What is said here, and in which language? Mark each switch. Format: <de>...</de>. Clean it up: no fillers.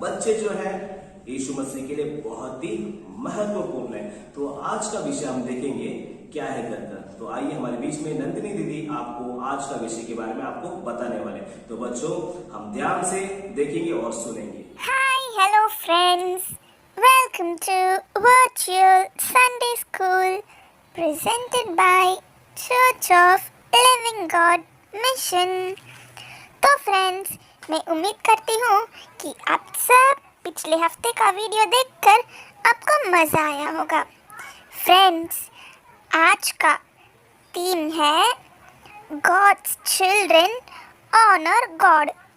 <hi>बच्चे जो है यीशु मसीह के लिए बहुत ही महत्वपूर्ण है। तो आज का विषय हम देखेंगे क्या है करकर। तो आइए, हमारे बीच में नंदिनी दीदी आपको आज का विषय के बारे में आपको बताने वाले। तो बच्चों, हम ध्यान से देखेंगे और सुनेंगे।</hi> <en>Hi, hello friends. Welcome to Virtual Sunday School presented by Church of Living God Mission.</en> <hi>तो फ्रेंड्स, मैं उम्मीद करती हूँ कि आप सब पिछले हफ्ते का वीडियो देखकर आपको मज़ा आया होगा। फ्रेंड्स, आज का थीम है</hi> <en>God's Children Honor God।</en>